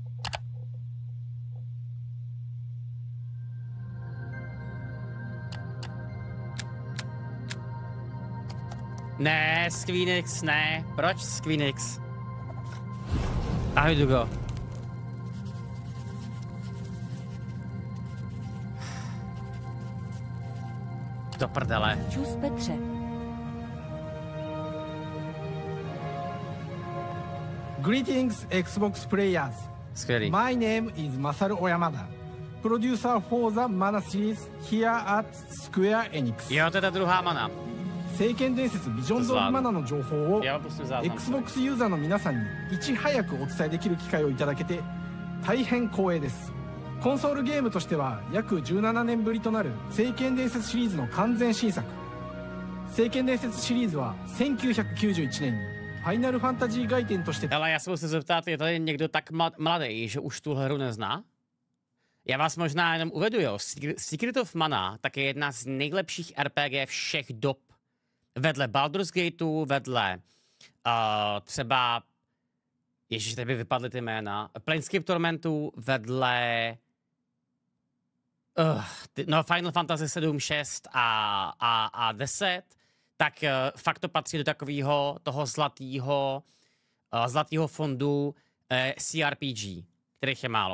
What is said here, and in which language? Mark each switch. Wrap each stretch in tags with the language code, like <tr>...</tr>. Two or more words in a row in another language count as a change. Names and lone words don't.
<cs>Ne, Squeenix, ne. Proč Squeenix? Ahoj, Dugo. Do prdele. Čus Petře.</cs> <en>Greetings, Xbox players.</en> <cs>Skvělý.</cs> <en>My name is Masaru Oyamada, producer for the Mana series here at Square Enix.</en> <cs>Jo, to je ta druhá Mana.</cs> <ja>聖剣伝説ビジョンズ・オブ・マナの情報を Xbox ユーザーの皆さんにいち早くお伝えできる機会をいただけて大変光栄です。コンソールゲームとしては約17年ぶりとなる聖剣伝説シリーズの完全新作。聖剣伝説シリーズは1991年にファイナルファンタジー外伝として</ja> <cs>Ale já se musím zeptat, je tady někdo tak mladý, že už tu hru nezná? Já vás možná jenom uvedu, jo. Secret of Mana tak je jedna z nejlepších RPG všech dob. Vedle Baldur's Gateu, vedle třeba, ježiš, tady by vypadly ty jména, Planescape Tormentu, vedle Final Fantasy 7, 6 a 10, tak fakt to patří do takového toho zlatého fondu CRPG, kterých je málo.</cs>